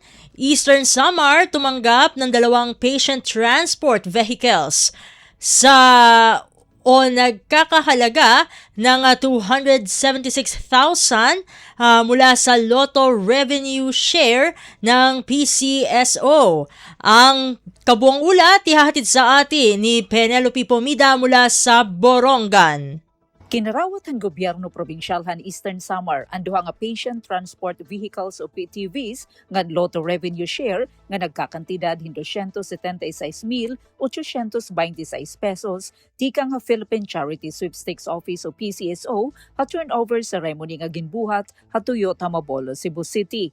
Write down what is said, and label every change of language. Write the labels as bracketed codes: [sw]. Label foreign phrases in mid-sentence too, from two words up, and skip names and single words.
[tl] Eastern Samar tumanggap ng 2 [en] patient transport vehicles [tl] nagkakahalaga ng 276,000 mula sa Lotto Revenue Share ng PCSO. Ang kabuang ulat ihahatid sa atin ni Penelope Pomida mula sa Borongan. [war] Kinarawat ang gobyerno probinsyal han Eastern Samar ang duha nga [en] patient transport vehicles [war] o PTVs nga Lotto Revenue Share nga nagkakantidad 276,826 pesos tika nga Philippine Charity Sweepstakes Office o PCSO ha turnover sa ceremony nga ginbuhat ha Toyota Mabolo, Cebu City.